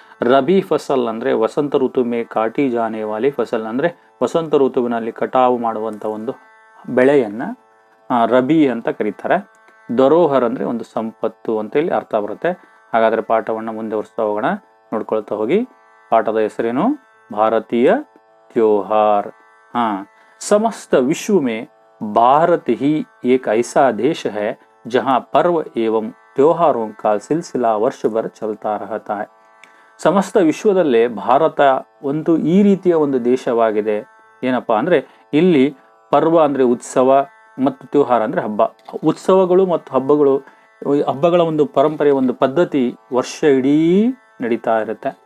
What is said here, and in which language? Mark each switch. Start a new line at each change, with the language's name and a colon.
Kannada: ರಬಿ ಫಸಲ್ ಅಂದ್ರೆ
Hindi: ವಸಂತ ಋತು ಮೇ ಕಾಟಿ ಜಾನೆ ವಾಲಿ ಫಸಲ್
Kannada: ಅಂದ್ರೆ ವಸಂತ ಋತುವಿನಲ್ಲಿ ಕಟಾವು ಮಾಡುವಂತ ಒಂದು ಬೆಳೆಯನ್ನ ರಬಿ ಅಂತ ಕರೀತಾರೆ. ಧರೋಹರ್ ಅಂದ್ರೆ ಒಂದು ಸಂಪತ್ತು ಅಂತ ಇಲ್ಲಿ ಅರ್ಥ ಬರುತ್ತೆ. ಹಾಗಾದ್ರೆ ಪಾಠವನ್ನ ಮುಂದುವರಿಸ್ತಾ ಹೋಗೋಣ, ನೋಡ್ಕೊಳ್ತಾ ಹೋಗಿ. ಪಾಠದ ಹೆಸರೇನು?
Hindi: ಭಾರತೀಯ त्योहार. समस्त विश्व में भारत ही एक ऐसा देश है जहां पर्व एवं त्योहारों का सिलसिला वर्ष भर चलता रहता है.
Kannada: ಸಮಸ್ತ ವಿಶ್ವದಲ್ಲೇ ಭಾರತ ಒಂದು ಈ ರೀತಿಯ ಒಂದು ದೇಶವಾಗಿದೆ. ಏನಪ್ಪಾ ಅಂದ್ರೆ ಇಲ್ಲಿ ಪರ್ವ ಅಂದ್ರೆ ಉತ್ಸವ ಮತ್ತು ತ್ಯೋಹಾರ ಅಂದ್ರೆ ಹಬ್ಬ. ಉತ್ಸವಗಳು ಮತ್ತು ಹಬ್ಬಗಳ ಒಂದು ಪರಂಪರೆ, ಒಂದು ಪದ್ಧತಿ ವರ್ಷ ಇಡೀ ನಡೀತಾ ಇರುತ್ತೆ.